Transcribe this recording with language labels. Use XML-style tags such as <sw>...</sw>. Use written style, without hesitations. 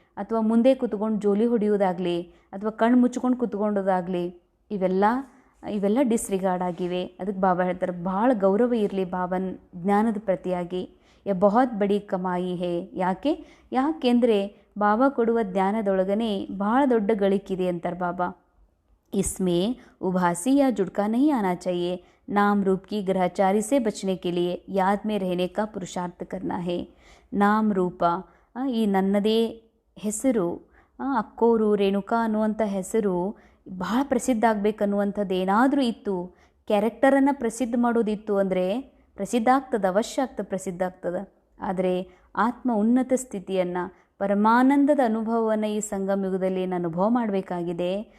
<kn>ಅಥವಾ ಮುಂದೆ ಕೂತ್ಕೊಂಡು ಜೋಲಿ ಹೊಡೆಯೋದಾಗಲಿ ಅಥವಾ ಕಣ್ಣು ಮುಚ್ಕೊಂಡು ಕೂತ್ಕೊಂಡೋದಾಗಲಿ ಇವೆಲ್ಲ ಡಿಸ್ರಿಗಾರ್ಡ್ ಆಗಿವೆ. ಅದಕ್ಕೆ ಬಾಬಾ ಹೇಳ್ತಾರೆ ಭಾಳ ಗೌರವ ಇರಲಿ ಬಾಬನ್ ಜ್ಞಾನದ ಪ್ರತಿಯಾಗಿ.</kn> <hi>ಬಹುತ್ ಬಡಿ ಕಮಾಯಿ ಹೇ.</hi> <kn>ಯಾಕೆಂದರೆ ಬಾಬಾ ಕೊಡುವ ಜ್ಞಾನದೊಳಗನೆ ಭಾಳ ದೊಡ್ಡ ಗಳಿಕಿದೆ ಅಂತಾರೆ ಬಾಬಾ.</kn> <hi>इसमें उभासी या जुड़का नहीं आना चाहिए. नाम रूप की ग्रहचारी से बचने के लिए याद में रहने का पुरुषार्थ करना है. नाम रूಪ</hi> <kn>ಈ ನನ್ನದೇ ಹೆಸರು, ಅಕ್ಕೋರು ರೇಣುಕಾ ಅನ್ನುವಂಥ ಹೆಸರು ಭಾಳ ಪ್ರಸಿದ್ಧ ಆಗಬೇಕನ್ನುವಂಥದ್ದು ಏನಾದರೂ ಇತ್ತು, ಕ್ಯಾರೆಕ್ಟರನ್ನು ಪ್ರಸಿದ್ಧ ಮಾಡೋದಿತ್ತು ಅಂದರೆ ಪ್ರಸಿದ್ಧ ಆಗ್ತದೆ, ಅವಶ್ಯ ಆಗ್ತದೆ, ಪ್ರಸಿದ್ಧ ಆಗ್ತದೆ. ಆದರೆ ಆತ್ಮ ಉನ್ನತ ಸ್ಥಿತಿಯನ್ನು, ಪರಮಾನಂದದ ಅನುಭವವನ್ನು ಈ ಸಂಗಮ ಯುಗದಲ್ಲಿ ಏನು ಅನುಭವ ಮಾಡಬೇಕಾಗಿದೆ.</kn>